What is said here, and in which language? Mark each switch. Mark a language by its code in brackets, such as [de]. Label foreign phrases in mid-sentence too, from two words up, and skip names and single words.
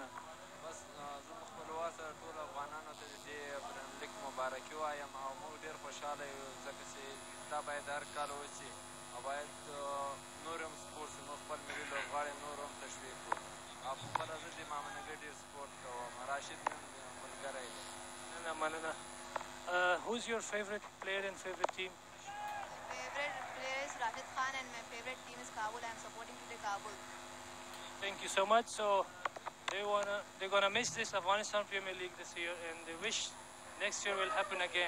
[ps] بس زه په خپل واسه ټول افغانانو ته د دې پریمیر لیګ مبارکي وایم او موږ ډېر خوشحاله یو ځکه چې دا باید هر کال وشي او باید نور هم سپورټ شي. موږ خپل ملي لوبغاړي نور هم تشویق کړو او په خپله زه د مامنګۍ ډېر سپورټ کوم. راشد مې ملګری دی. مننه. [en] Who's your favorite player and favorite team? Favorite player is Rashid Khan and my favorite team is Kabul. I'm supporting today Kabul. Thank you so much. So they're gonna miss this Afghanistan Premier League this year, and they wish next year will happen again.